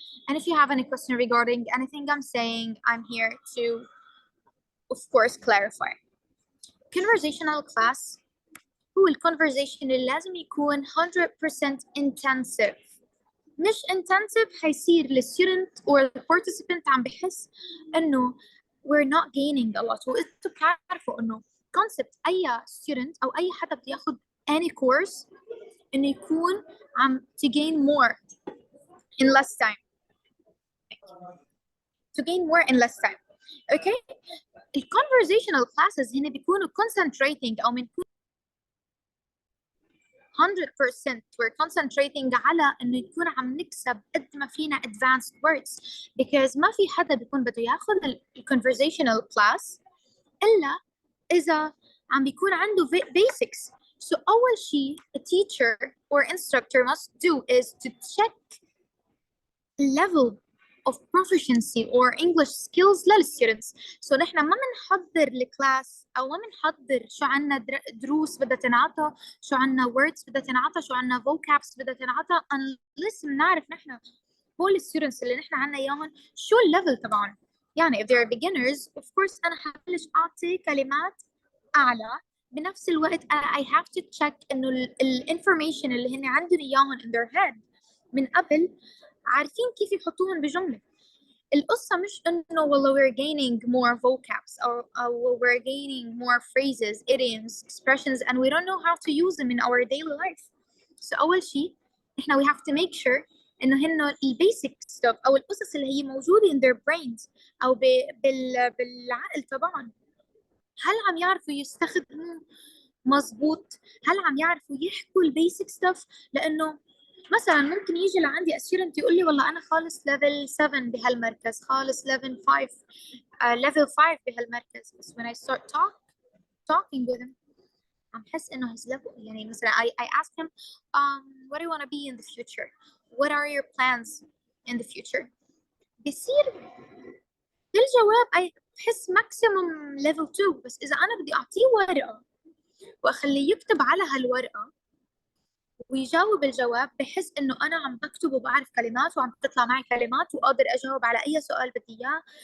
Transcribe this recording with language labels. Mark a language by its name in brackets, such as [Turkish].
[English] And if you have any question regarding anything I'm saying, I'm here to, of course, clarify. Conversational class [Arabic] هو الكونفرزيشن اللي لازم يكون 100% [English] intensive. [Arabic] مش [English] intensive [Arabic] حيصير للستودنت [English] or the participant [Arabic] عم بحس إنه [English] we're not gaining a lot. [Arabic] وإنتوا بتعرفوا إنه concept أي student أو أي حدا بده ياخد [English] any course [Arabic] إنه يكون عم [English] to gain more in less time. To gain more in less time. Okay? The conversational classes [Arabic] هنا بيكونوا [English] concentrating [Arabic] أو بنكون 100% [English] we're concentrating [Arabic] على إنه يكون عم نكسب قد ما فينا [English] advanced words, because [Arabic] ما في حدا بيكون بده ياخذ ال [English] conversational class [Arabic] إلا إذا عم بيكون عنده [English] basics. So [Arabic] أول شيء [English] a teacher or instructor must do is to check level of proficiency or English skills للstudents. [Arabic] So نحن ما بنحضر الكلاس أو ما بنحضر شو عنا دروس بدها تنعطى، شو عنا [English] words [Arabic] بدها تنعطى، شو عنا [English] vocabs [Arabic] بدها تنعطى [English] unless [Arabic] بنعرف نحن هول الstudents اللي نحن عنا إياهم شو الليفل تبعهم. يعني [English] if they are beginners, of course [Arabic] أنا حبلش أعطي كلمات أعلى. بنفس الوقت [English] I have to check [Arabic] إنه [English] information [Arabic] اللي هن عندهم إياهم [English] in their head [Arabic] من قبل عارفين كيف يحطوهم بجملة. القصة مش إنه والله [English] we're gaining more vocabs or we're gaining more phrases, idioms, expressions, and we don't know how to use them in our daily life. [Arabic] So أول شيء إحنا [English] we have to make sure [Arabic] إنه هن [English] basic stuff [Arabic] أو القصص اللي هي موجودة [English] in their brains [Arabic] أو بالعقل تبعهم، هل عم يعرفوا يستخدموا مزبوط؟ هل عم يعرفوا يحكوا basic stuff؟ لأنه مثلا ممكن يجي لعندي student يقول لي والله أنا خالص level 7 بهالمركز، خالص level 5 بهالمركز، بس [English] when I start talking with him [Arabic] عم حس إنه [English] his level. [Arabic] يعني مثلا [English] I ask him what do you want to be in the future? What are your plans in the future? [Arabic] بيصير الجواب بحس [English] maximum level 2. [Arabic] بس إذا أنا بدي أعطيه ورقة وأخليه يكتب على هالورقة ويجاوب الجواب، بحس إنه أنا عم بكتب وبعرف كلمات وعم تطلع معي كلمات وأقدر أجاوب على أي سؤال بدي إياه.